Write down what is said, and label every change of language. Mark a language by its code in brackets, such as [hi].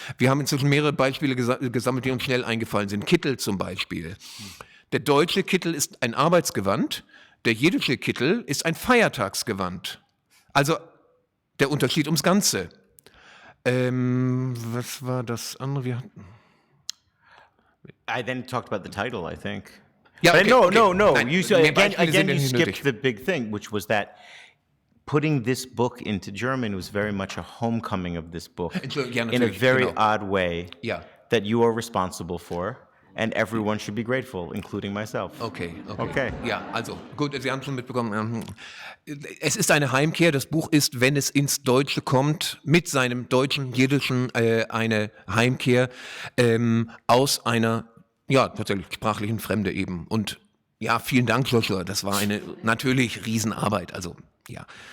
[de] Wir haben inzwischen mehrere Beispiele gesammelt, die uns schnell eingefallen sind. Kittel zum Beispiel. Der deutsche Kittel ist ein Arbeitsgewand, der jiddische Kittel ist ein Feiertagsgewand. Also der Unterschied ums Ganze. Was war das andere? Wir hatten... [en] I then talked about the title, I think. Yeah, but okay, no. [de] Nein, [en] You again you skipped the big thing, which was that putting this book into German was very much a homecoming of this book in a very odd way that you are responsible for. And everyone should be grateful, including myself. Okay. [de] Ja, also gut, Sie haben schon mitbekommen. Es ist eine Heimkehr. Das Buch ist, wenn es ins Deutsche kommt, mit seinem deutschen, jiddischen eine Heimkehr aus einer, ja, tatsächlich sprachlichen Fremde eben. Und ja, vielen Dank, Joshua. Das war eine natürlich Riesenarbeit. Also, ja.